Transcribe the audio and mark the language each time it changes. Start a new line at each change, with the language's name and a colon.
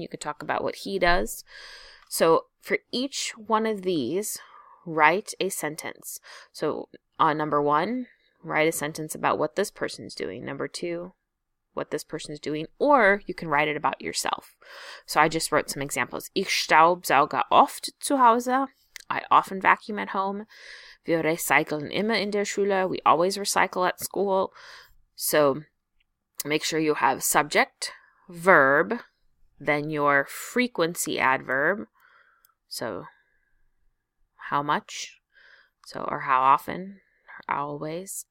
English: You could talk about what he does. So for each one of these, write a sentence. So on number 1, write a sentence about what this person's doing. Number 2, what this person's doing, or you can write it about yourself. So I just wrote some examples.
German: Ich staubsauge oft zu Hause.
English: I often vacuum at home.
German: Wir recyceln immer in der Schule.
English: We always recycle at school. So make sure you have subject, verb, then your frequency adverb. So how much? So or how often? Always.